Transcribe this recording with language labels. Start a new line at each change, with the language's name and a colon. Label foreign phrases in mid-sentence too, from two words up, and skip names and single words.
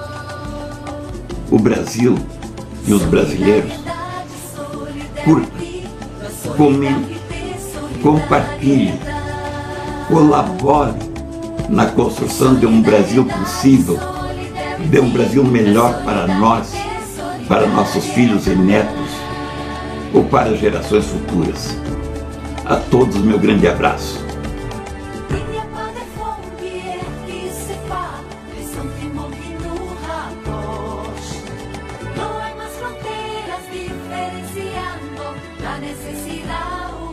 Portuguese: o Brasil e os brasileiros, curta, comente, compartilhe, colabore na construção de um Brasil possível, de um Brasil melhor para nós, para nossos filhos e netos, ou para gerações futuras. A todos, meu grande abraço.
French: Il n'y a pas de frontières qui séparent les sentiments qui nous rapprochent.
Spanish: No hay más fronteras diferenciando la necesidad.